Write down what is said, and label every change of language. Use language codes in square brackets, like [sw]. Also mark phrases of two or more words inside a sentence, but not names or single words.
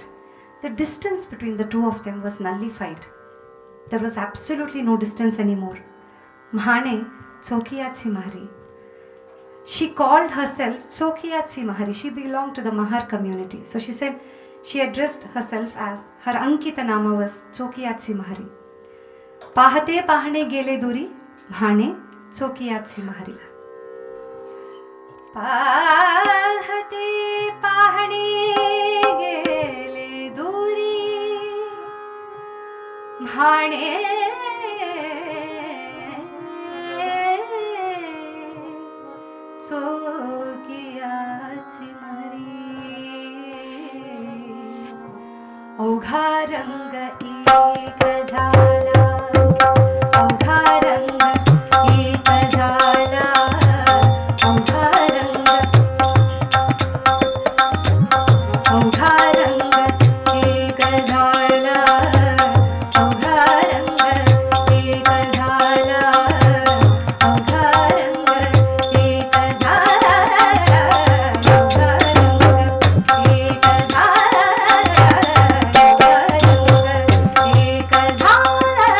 [en] The distance between the two of them was nullified. There was absolutely no distance anymore. [mr] म्हणे चोखियाची महारी. [en] She called herself Chokiyachi Mahari. She belonged to the Mahar community. So she said, she addressed herself as, her [mr] अंकित नाम [en] was Chokiyachi Mahari. [mr] पहाटे पाहणे गेले दुरी, म्हणे चोखियाची महारी. पहाटे पाहणे गेले दुरी, म्हणे चोखियाची महारी. अवघा रंग एक झाला, अवघा रंग एक झाला, अवघा रंग एक झाला, अवघा रंग एक झाला, अवघा रंग एक झाला, अवघा रंग एक झाला, अवघा रंग एक झाला.